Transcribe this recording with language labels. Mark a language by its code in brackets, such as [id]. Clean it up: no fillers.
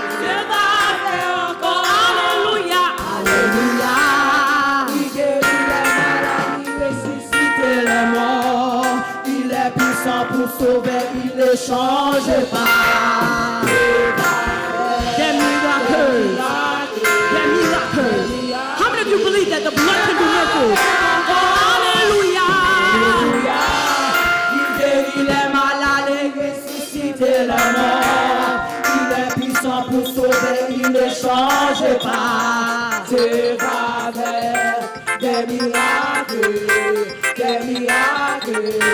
[fr] Dieu va faire encore, alléluia, alléluia. Il guérit les malades, il ressuscite les morts. Il est puissant pour sauver, il ne change pas. Des miracles. Des miracles. [en] How many of you believe that the blood can do miracles? Hallelujah. [fr] Il guérit les malades et ressuscite les morts. Il est puissant pour sauver, il ne change pas. Dieu va faire des miracles, des miracles.